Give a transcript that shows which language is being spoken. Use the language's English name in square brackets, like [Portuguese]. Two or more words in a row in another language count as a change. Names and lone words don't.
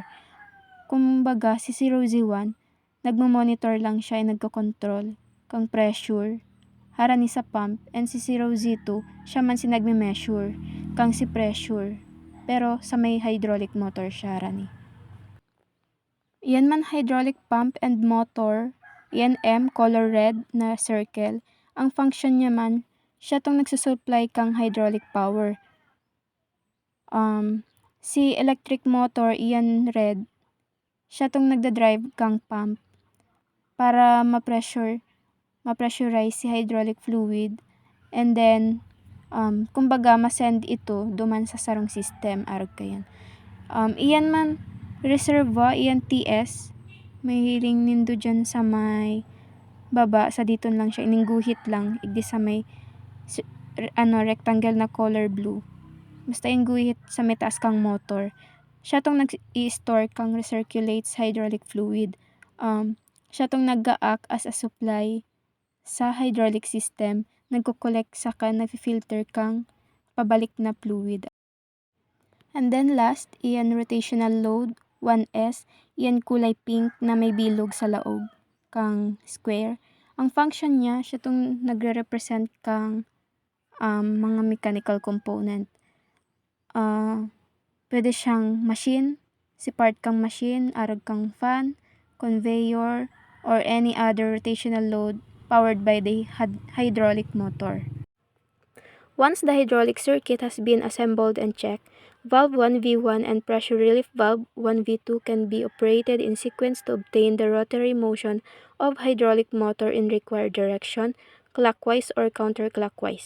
[Bikol] Kumbaga si 0Z1, nagmo-monitor lang siya ay nagko-control kang pressure harani sa pump, and si 0Z2, siya man si nagme-measure kang si pressure. Pero sa may [English] hydraulic motor [Bikol] siya harani. Iyan man [English] hydraulic pump and motor, [Bikol] iyan M, [English] color red [Bikol] na circle. Ang function niya man, siya tong nagsusupply kang [English] hydraulic power. [Bikol] Si [English] electric motor, [Bikol] iyan red, siya tong nagda-drive kang pump para ma-pressurize si [English] hydraulic fluid. And then, [Bikol] kumbaga ma-send ito duman sa sarong system, arag kayan. Iyan man reservoir, iyan TS, may hiling nindo dyan sa may baba, sa diton lang siya, iningguhit lang, igdi sa may rectangle na [English] color blue. [Bikol] Basta ingguhit sa may taas kang motor. Siya tong nag-i-store kang [English] recirculates hydraulic fluid. [Bikol] Siya tong nag-a-act [English] as a supply [Bikol] sa [English] hydraulic system, [Bikol] nagko-collect sa kan, nag-filter kang pabalik na fluid. [English] And then last, [Bikol] iyan [English] rotational load, [Bikol] 1S, iyan kulay pink na may bilog sa laog kang square. Ang function niya, siya itong nagre-represent kang mga [English] mechanical component. [Bikol] Pwede siyang machine, si part kang machine, arag kang fan, conveyor, [English] or any other rotational load powered by the hydraulic motor. Once the hydraulic circuit has been assembled and checked, valve 1V1 and pressure relief valve 1V2 can be operated in sequence to obtain the rotary motion of hydraulic motor in required direction, clockwise or counterclockwise.